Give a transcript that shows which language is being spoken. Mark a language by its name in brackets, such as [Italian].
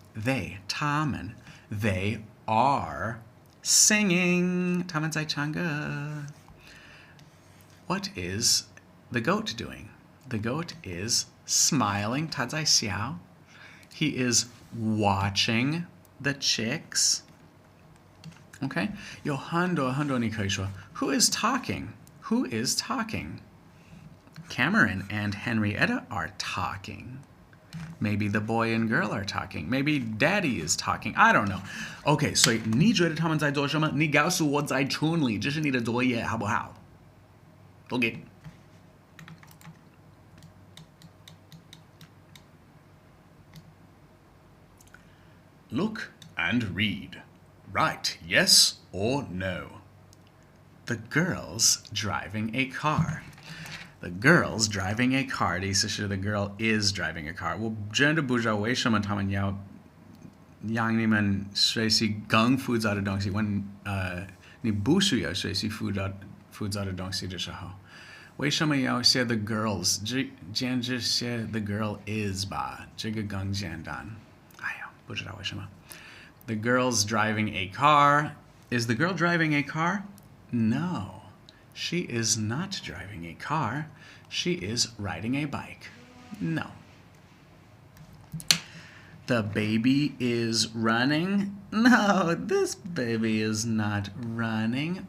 [English] They, [Chinese] 他们, [English] they are singing. [Chinese] 他们在唱歌. [English] What is the goat doing? The goat is smiling. [Chinese] 他在笑. [English] He is watching the chicks. Okay? [Chinese] 有很多你可以说 [English] Who is talking? Who is talking? Cameron and Henrietta are talking. Maybe the boy and girl are talking. Maybe daddy is talking. I don't know. [Chinese] Okay, 所以你觉得他们在做什么？你告诉我在群里，这是你的作业，好不好？ [English] Okay. Look and read. Write yes or no. The girl's driving a car. The girl's driving a car. [Chinese] 的意思是 [English] the girl is driving a car. [Chinese] 我真的不知道为什么他们要让你们学习更复杂的东西。你不需要学习复杂的东西的时候，为什么要写 [English] the girls？ [Chinese] 简直写 [English] the girl is [Chinese] 吧，这个更简单。哎呀，不知道为什么。 [English] The girl's driving a car. Is the girl driving a car? No, she is not driving a car. She is riding a bike. No. The baby is running. No, this baby is not running.